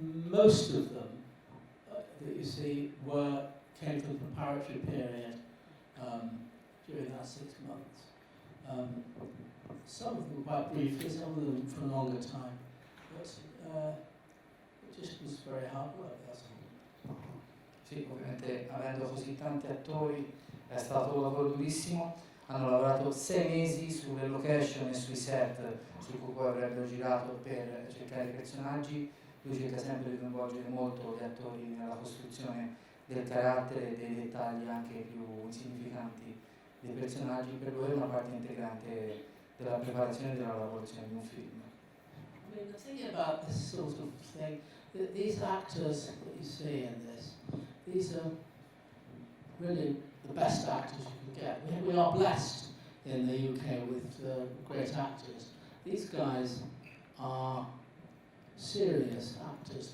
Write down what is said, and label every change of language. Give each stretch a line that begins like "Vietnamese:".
English: Most of them that you see came from the preparatory period during that 6 months. Some of them quite briefly, some of them for a longer time. But it just was very hard work, that's all.
Italian: Sì, ovviamente avendo così tanti attori è stato un lavoro durissimo. Hanno lavorato 6 mesi sulle location e sui set su cui poi avrebbero girato per cercare i personaggi. Lui cerca sempre di coinvolgere molto gli attori nella costruzione del carattere e dei dettagli anche più insignificanti dei personaggi. Per lui è una parte integrante della preparazione e della lavorazione di un film.
English: I mean, the thing about this sort of thing, these actors that you see in this, these are really the best actors you can get. We are blessed in the UK with great actors. These guys are serious actors.